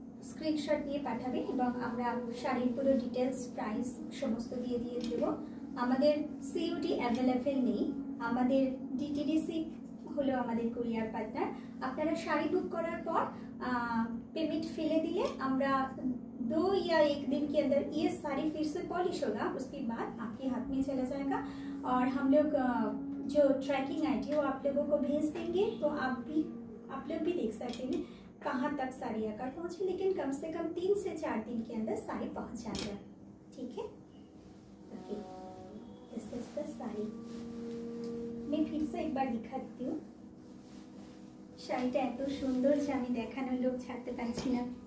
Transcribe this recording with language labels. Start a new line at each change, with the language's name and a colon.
Bangla: Screenshot নিয়ে পাঠাবেন এবং আমরা শাড়ির পুরো ডিটেলস, প্রাইস সমস্ত দিয়ে দেব। আমাদের সিওডি অ্যাভেলেবেল নেই, আমাদের ডিটিডিসি হলো আমাদের কুরিয়ার পার্টনার। আপনারা শাড়ি
Hindi: बुक
Bangla: করার পর
Hindi: पेमेंट फिले दिले আমরা 2 या 1 दिन के अंदर ये साड़ी फिर से पॉलिश होगा, उसके बाद आपके हाथ में चला जाएगा और हम लोग जो ट्रैकिंग आईडी वो आप लोगों को भेज देंगे, तो आप लोग भी देख सकते हैं कहाँ तक साड़ी आकर पहुँची, लेकिन कम से कम 3 से 4 दिन के अंदर साड़ी पहुँच जाएगा। ठीक है,
English: Okay, this is the sari.
Hindi: मैं फिर से एक बार दिखा देती हूँ।
Bangla: শাড়িটা এত সুন্দর যে আমি দেখানোর লোক ছাড়তে পারছি না।